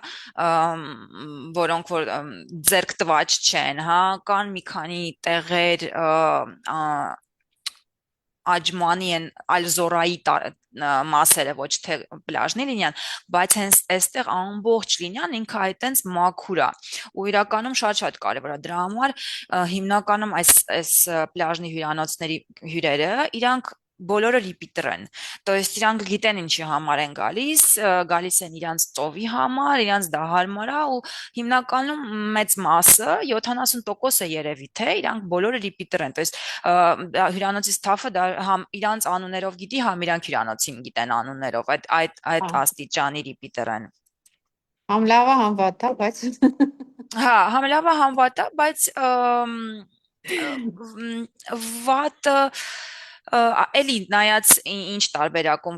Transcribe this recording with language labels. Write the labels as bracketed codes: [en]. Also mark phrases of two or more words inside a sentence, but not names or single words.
[hy] որոնք որ ձերք տված չեն, հա, կան մի քանի տեղեր Աջմանի են Ալզորայի մասերը, ոչ թե պլաժնի լինյան, բայց հենց այստեղ ամբողջ լինյան ինքը այտենց մաքուր է ու իրականում շատ կարևոր է դրա համար հիմնականում այս պլաժնի հյուրանոցների հյուրերը իրանք բոլորը repeater են, [ru] то есть [hy] իրանք գիտեն ինչի համար են գալիս են իրանց ծովի համար, իրանց դա հարմար է ու հիմնականում մեծ մասը 70% է երևի թե իրանք բոլորը repeater են, [ru] то есть [hy] հյուրանոցի staff-ը դա համ իրանց անուններով գիտի, համ իրանք հյուրանոցին գիտեն անուններով, այդ աստիճանի repeater են։ Համ լավը համ վատը, բայց Հա, համ լավը համ վատը, բայց վատը էլի նայած ինչ տարբերակում,